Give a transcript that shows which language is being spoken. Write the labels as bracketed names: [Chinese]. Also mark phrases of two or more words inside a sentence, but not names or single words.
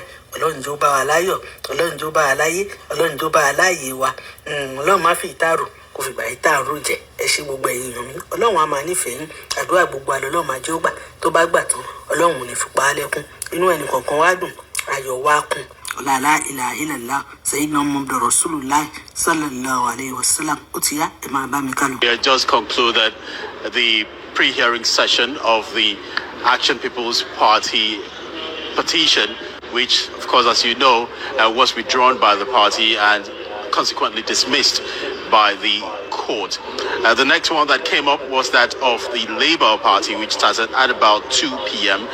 [Yoruba] Ọlọ́run jọ̀ọ́ bá wa láyọ̀, Ọlọ́run jọ̀ọ́ bá wa láyé, Ọlọ́run jọ̀ọ́ bá wa láàyè wa. Ọlọ́run má fi ìtàrò kò fìgbà ìtàrò jẹ. Ẹ ṣe gbogbo ẹ̀yin èèyàn mi, Ọlọ́run á máa nífẹ̀ẹ́ yín. Àdúrà gbogbo àlọ́ Ọlọ́run máa jẹ́ ó gbà. Tó bá gbà tán, Ọlọ́run ò ní fi pa á lẹ́kún. Inú ẹnì kọ̀ọ̀kan wá dùn, ayọ̀ wá kún. [Arabic] لا إله إلا الله سيدنا محمد رسول الله صلى الله عليه وسلم. Utiya Imam Kano. [English] We have just concluded the pre-hearing session of the Action People's Party petition, which, of course, as you know, was withdrawn by the party and consequently dismissed by the court. The next one that came up was that of the Labour Party, which started at about 2 p.m.